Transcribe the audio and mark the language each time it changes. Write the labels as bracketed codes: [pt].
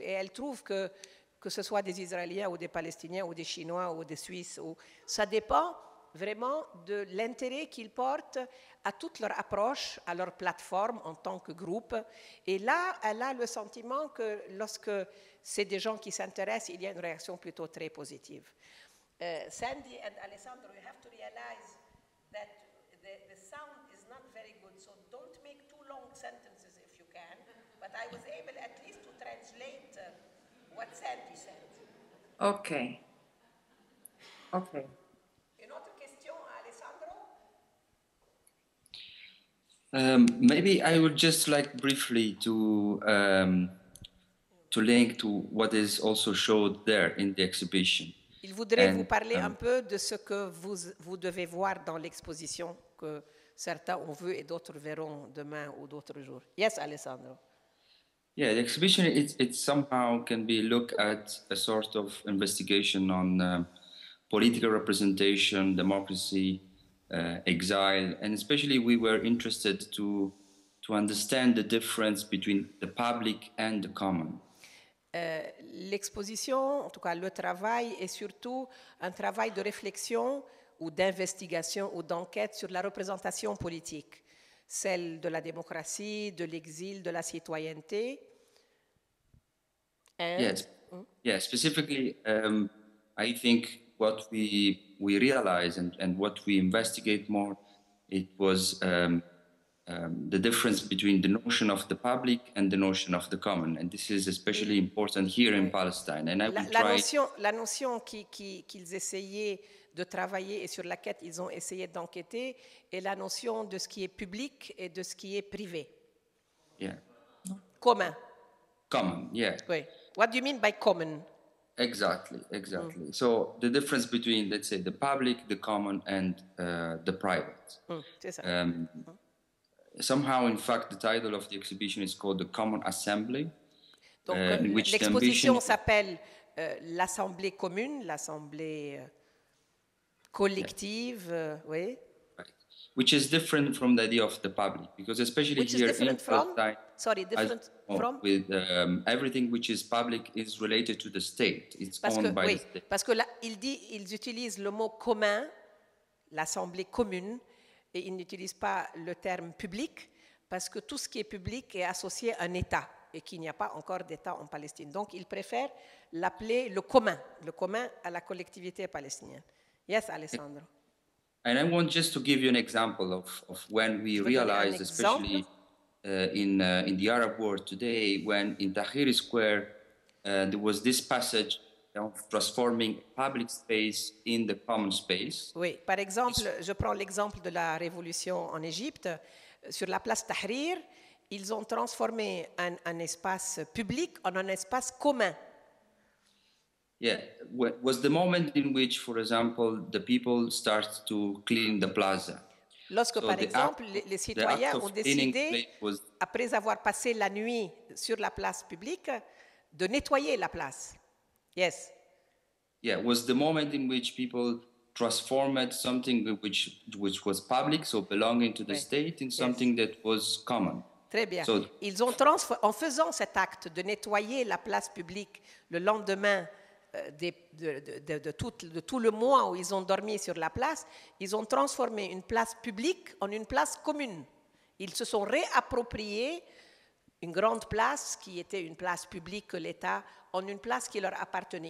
[fr] Et elles trouvent que ce soit des Israéliens ou des Palestiniens ou des Chinois ou des Suisses, ça dépend vraiment de l'intérêt qu'ils portent à toute leur approche, à leur plateforme en tant que groupe. Et là, elle a le sentiment que lorsque c'est des gens qui s'intéressent, il y a une réaction plutôt très positive. [en] Sandy and Alessandro, you have to realize that the sound is not very good, so don't make too long sentences if you can, but I was able at least to translate what Sandy said. Okay. Okay. [fr] Une autre question, Alessandro? [en] Maybe I would just like briefly to link to what is also showed there in the exhibition. [fr] Il voudrait vous parler un peu de ce que vous devez voir dans l'exposition que certains ont vu et d'autres verront demain ou d'autres jours. [en] Yes, Alessandro. Yeah, the exhibition, it somehow can be looked at a sort of investigation on political representation, democracy, exile, and especially we were interested to understand the difference between the public and the common. [fr] L'exposition, en tout cas le travail, est surtout un travail de réflexion ou d'investigation ou d'enquête sur la représentation politique, celle de la démocratie, de l'exil, de la citoyenneté. [en] Yes, yeah, specifically, I think what we realize and what we investigate more, it was the difference between the notion of the public and the notion of the common, and this is especially important here in Palestine. And I will [fr] la notion qu'ils essayaient de travailler et sur laquelle ils ont essayé d'enquêter est la notion de ce qui est public et de ce qui est privé. [en] Yeah. [fr] Commun. [en] Common, yeah. [fr] Oui. [en] What do you mean by common? Exactly. So the difference between, let's say, the public, the common, and the private. [fr] C'est ça. [en] Somehow, in fact, the title of the exhibition is called the Common Assembly. [fr] Donc, l'exposition s'appelle l'Assemblée commune, l'Assemblée collective, oui. [en] Right. Which is different from the idea of the public, because especially which here is different in from? Palestine, From? With everything which is public is related to the state. It's owned by the state. [fr] Parce que là, ils utilisent le mot commun, l'Assemblée commune, et ils n'utilisent pas le terme public, parce que tout ce qui est public est associé à un État, et qu'il n'y a pas encore d'État en Palestine. Donc, ils préfèrent l'appeler le commun à la collectivité palestinienne. [en] Yes, Alessandro. And I want just to give you an example of when we realized, especially in the Arab world today, when in Tahrir Square there was this passage of transforming public space in the common space. [fr] Oui, par exemple, je prends l'exemple de la révolution en Égypte. Sur la place Tahrir, ils ont transformé un espace public en un espace commun. [en] Yeah, was the moment in which, for example, the people start to clean the plaza. [fr] Lorsque, par exemple, les citoyens ont décidé, après avoir passé la nuit sur la place publique, de nettoyer la place. [en] Yes. Yeah, was the moment in which people transformed something which was public, so belonging to the state, in something that was common. [fr] Très bien. Ils ont en faisant cet acte de nettoyer la place publique le lendemain de tout le mois où ils ont dormi sur la place, ils ont transformé une place publique en une place commune. Ils se sont réappropriés une grande place qui était une place publique que l'État en une place qui leur appartenait.